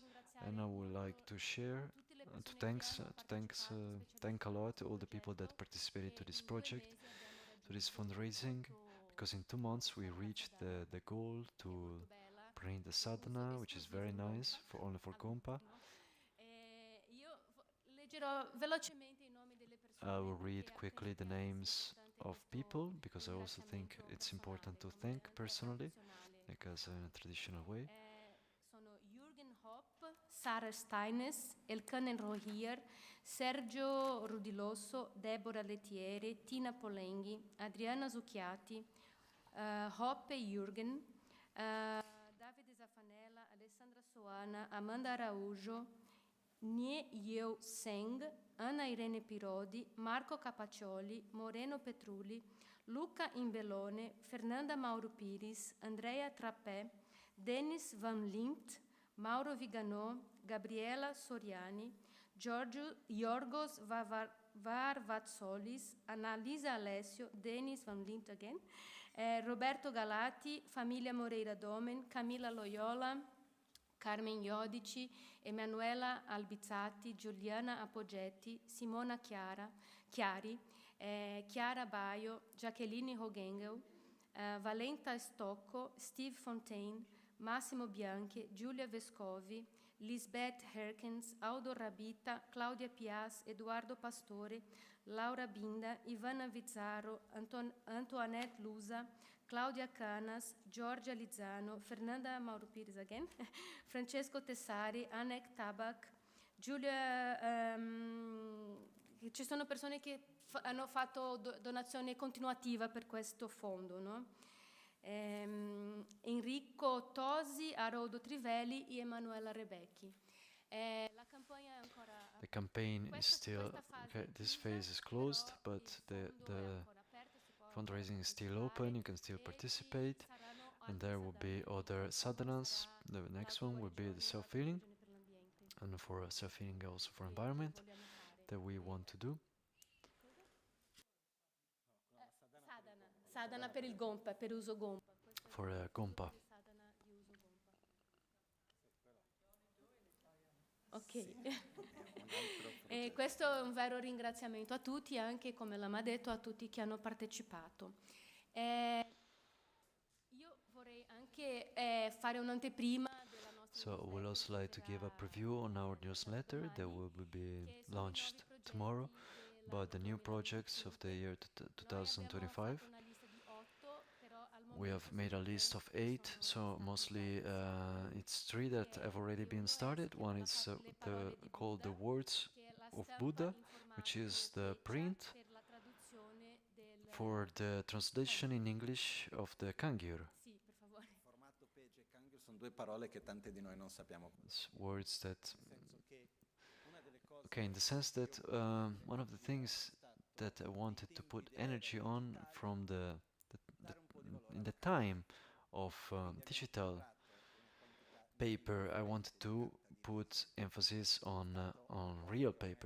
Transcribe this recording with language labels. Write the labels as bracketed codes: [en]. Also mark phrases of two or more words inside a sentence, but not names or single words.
[en] And I would like to share, thank a lot all the people that participated to this project, to this fundraising, because in 2 months we reached the goal to bring the sadhana, which is very nice only for Gompa. I will read quickly the names of people because I also think it's important to thank personally, because in a traditional way. Jürgen Hopp, Sarah Steines, Elkanen Rohier, Sergio Rudilosso, Deborah Lettieri, Tina Polenghi, Adriana Zucchiati, Hoppe Jürgen, Davide Zaffanella, Alessandra Soana, Amanda Araújo, Nie Yeo Seng, Anna Irene Pirodi, Marco Capaccioli, Moreno Petrulli, Luca Imbelone, Fernanda Mauro Piris, Andrea Trappè, Dennis Van Lint, Mauro Vigano, Gabriela Soriani, Yorgos Varvatsolis, Annalisa Alessio, Dennis Van Lint again, Roberto Galati, Famiglia Moreira Domen, Camilla Loyola, Carmen Iodici, Emanuela Albizzati, Giuliana Apoggetti, Simona Chiari, Chiara Baio, Jacqueline Hogengel, Valenta Stocco, Steve Fontaine, Massimo Bianchi, Giulia Vescovi, Lisbeth Herkens, Aldo Rabita, Claudia Pias, Eduardo Pastore, Laura Binda, Ivana Vizzaro, Antoinette Lusa, Claudia Canas, Giorgia Lizzano, Fernanda Mauro Pires again, Francesco Tessari, Anek Tabak, [it] Giulia, ci sono persone che hanno fatto donazione continuativa per questo fondo, no? Enrico Tosi, Haroldo Trivelli e Emanuela Rebecchi. [en] The campaign is still, this phase is closed, but the fundraising is still open, you can still participate, and there will be other sadhanas. The next one will be the self-healing, and for self-healing also for environment that we want to do. [it] Sadhana per il Gompa, per uso Gompa. [en] For Gompa. [it] Ok, e questo è un vero ringraziamento a tutti, anche come l'ha detto, a tutti che hanno partecipato. Io vorrei anche fare un'anteprima della nostra [en] So I would also like to give a preview on our newsletter that will be launched tomorrow about the new projects of the year 2025. We have made a list of 8, so mostly it's 3 that have already been started. One is called The Words of Buddha, which is the print for the translation in English of the Kangyur. [it] Formato Page e Kangyur sono 2 parole che tante di noi non sappiamo. [en] Words that, okay, in the sense that one of the things that I wanted to put energy on from in the time of digital paper, I wanted to put emphasis on real paper.